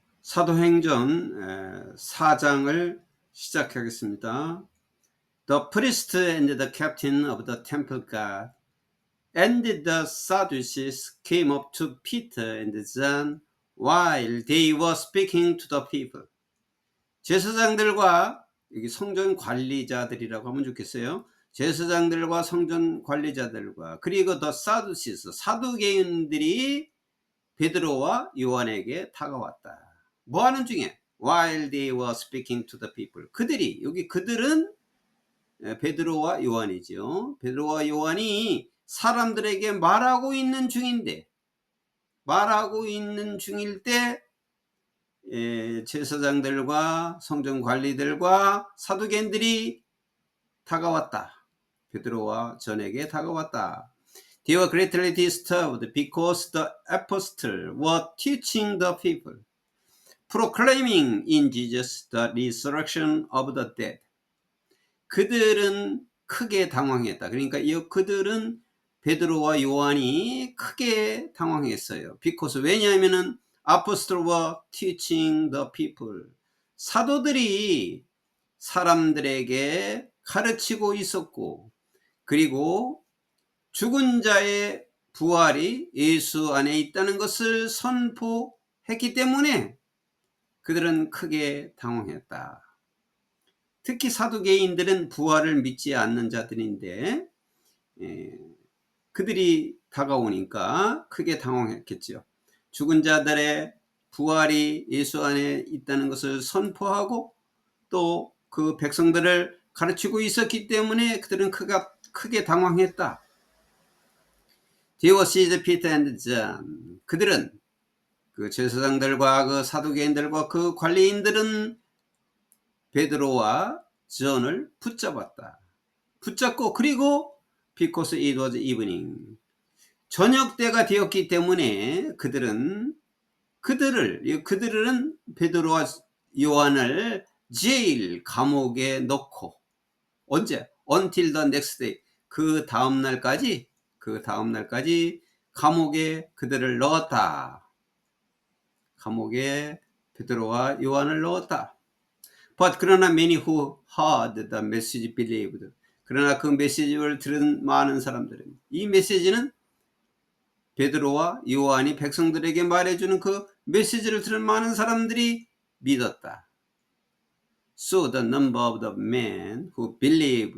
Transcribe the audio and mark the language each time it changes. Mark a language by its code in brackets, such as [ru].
[ko] 사도행전 4장을 시작하겠습니다. [en] The priest and the captain of the temple guard and the Sadducees came up to Peter and John while they were speaking to the people. [ko] 제사장들과 여기 성전 관리자들이라고 하면 좋겠어요. 제사장들과 성전 관리자들과 그리고 [en] the Sadducees [ko] 사두개인들이 베드로와 요한에게 다가왔다. 뭐 하는 중에? [en] While they were speaking to the people. [ko] 그들이, 여기 그들은 베드로와 요한이죠. 베드로와 요한이 사람들에게 말하고 있는 중인데, 말하고 있는 중일 때 제사장들과 성전 관리들과 사두개인들이 다가왔다. 베드로와 전에게 다가왔다. [en] They were greatly disturbed because the apostles were teaching the people, proclaiming in Jesus the resurrection of the dead. [ko] 그들은 크게 당황했다. 그러니까 그들은 베드로와 요한이 크게 당황했어요. [en] because [ko] 왜냐하면은 [en] apostles were teaching the people. [ko] 사도들이 사람들에게 가르치고 있었고, 그리고 죽은 자의 부활이 예수 안에 있다는 것을 선포했기 때문에 그들은 크게 당황했다. 특히 사두개인들은 부활을 믿지 않는 자들인데 그들이 다가오니까 크게 당황했겠죠. 죽은 자들의 부활이 예수 안에 있다는 것을 선포하고 또 그 백성들을 가르치고 있었기 때문에 그들은 크게 당황했다. [en] They were seized Peter and John. [ko] 그들은 그 제사장들과 그 사두개인들과 그 관리인들은 베드로와 전을 붙잡았다. 붙잡고 그리고 [en] because it was evening. [ko] 저녁 때가 되었기 때문에 그들은 베드로와 요한을 제일 감옥에 넣고 언제? [en] Until the next day. [ko] 그 다음 날까지 감옥에 그들을 넣었다. 감옥에 베드로와 요한을 넣었다. [en] But [ko] 그러나 [en] many who heard the message believed. [ko] 그러나 그 메시지를 들은 많은 사람들은, 이 메시지는 베드로와 요한이 백성들에게 말해주는 그 메시지를 들은 많은 사람들이 믿었다. [en] So the number of the men who believed.